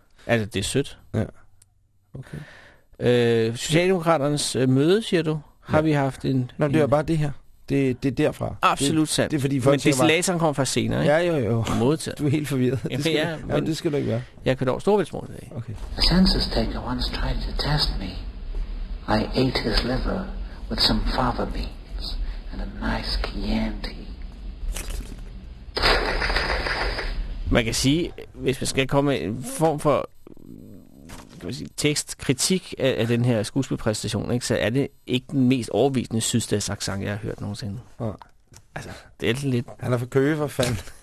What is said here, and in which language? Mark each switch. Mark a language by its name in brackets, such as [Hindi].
[Danish] Altså, det er sødt. Ja. Okay. Socialdemokraternes møde, siger du, har vi haft en... Nå, det er bare det her. Det er derfra. Absolut sandt. Det er fordi folk tænker bare... Men desilateren kommer fra senere, ikke? Ja. Modtaget. Du er helt forvirret. Jamen, det skal du ikke være. Jeg kan dog storvældsmål i dag. Okay. [English] A census taker once tried to test me. I ate his liver with some fava beans and a nice Chianti. [Danish] Man kan sige, hvis man skal komme en form for tekstkritik af den her skuespilpræstation, ikke, så er det ikke den mest overbevisende sydstats accent, jeg har hørt nogensinde. Altså, det er lidt... Han er for Køge, for fanden.